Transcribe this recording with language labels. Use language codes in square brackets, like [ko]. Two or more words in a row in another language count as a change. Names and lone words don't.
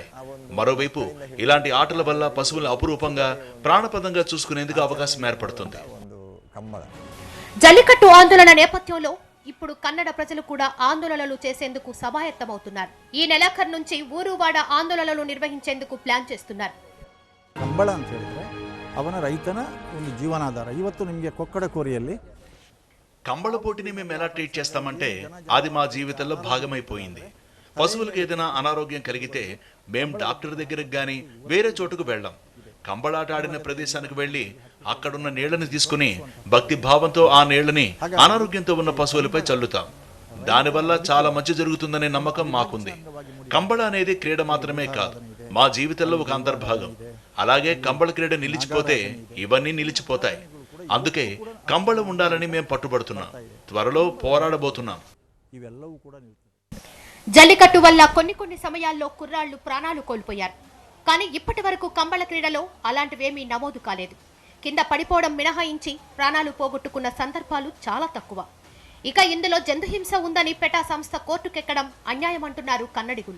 [te] మరోవైపు ఇలాంటి ఆటల వల్ల పశువులను అపురూపంగా, ప్రాణపదంగా చూసుకునేందుకు అవకాశం ఏర్పడుతుంది. జల్లికట్టు ఆందోళన నేపథ్యంలో ఇప్పుడు కన్నడ ప్రజలు కూడా ఆందోళనలు చేసేందుకు సమాయత్తమవుతున్నారు. ఈ నెలాఖరు నుంచి ఊరువాడ ఆందోళనలు నిర్వహించేందుకు ప్లాన్ చేస్తున్నారు. [kn] ಕಂಬಳ ಅಂತ ಹೇಳಿದ್ರೆ ಅವನ ರೈತನ ಒಂದು ಜೀವನಾಧಾರ. ಇವತ್ತು ನಿಮಗೆ ಕೊಕ್ಕಡ ಕೋರಿಯಲ್ಲಿ [te] కంబళ పోటీని మేము ఎలా ట్రీట్ చేస్తామంటే అది మా జీవితంలో భాగమైపోయింది. పశువులకు ఏదైనా అనారోగ్యం కలిగితే మేం డాక్టర్ దగ్గరకు గాని వేరే చోటుకు వెళ్ళాం. కంబళాట ఆడిన ప్రదేశానికి వెళ్లి అక్కడున్న నీళ్లను తీసుకుని భక్తి భావంతో ఆ నీళ్లని అనారోగ్యంతో ఉన్న పశువులపై చల్లుతాం. దానివల్ల చాలా మంచి జరుగుతుందనే నమ్మకం మాకుంది. కంబళ అనేది క్రీడ మాత్రమే కాదు, మా జీవితంలో ఒక అంతర్భాగం. అలాగే కంబళ క్రీడ నిలిచిపోతే ఇవన్నీ నిలిచిపోతాయి. అందుకే కంబళ ఉండాలని మేము పట్టుబడుతున్నాం. త్వరలో పోరాడబోతున్నాం. [kn] ಇವೆಲ್ಲವೂ ಕೂಡ ನಿಲ್ತದೆ. [te] జల్లికట్టు వల్ల కొన్ని సమయాల్లో కుర్రాళ్లు ప్రాణాలు కోల్పోయారు. కానీ ఇప్పటి వరకు కంబళ క్రీడలో అలాంటివేమీ నమోదు కాలేదు. కింద పడిపోవడం మినహాయించి ప్రాణాలు పోగొట్టుకున్న సందర్భాలు చాలా తక్కువ. ఇక ఇందులో జంతుహింస ఉందని పెటా సంస్థ కోర్టుకెక్కడం అన్యాయమంటున్నారు కన్నడిగులు.